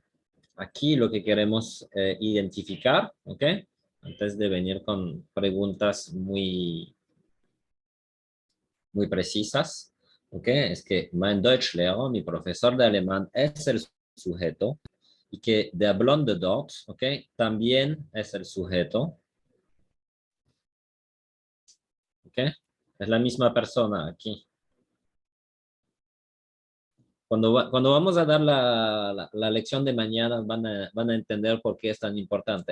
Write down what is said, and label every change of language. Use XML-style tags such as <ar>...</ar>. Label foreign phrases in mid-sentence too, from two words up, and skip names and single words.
<es>Aquí lo que queremos identificar, ¿ok? Antes de venir con preguntas muy precisas, ¿ok? Es que</es> <de>mein Deutschlehrer,</de> <es>mi profesor de alemán, es el sujeto y que</es> <de>der blonde dort,</de> <es>¿ok? También es el sujeto, ¿ok? Es la misma persona aquí. Cuando vamos a dar la lección de mañana van a entender por qué es tan importante.</es>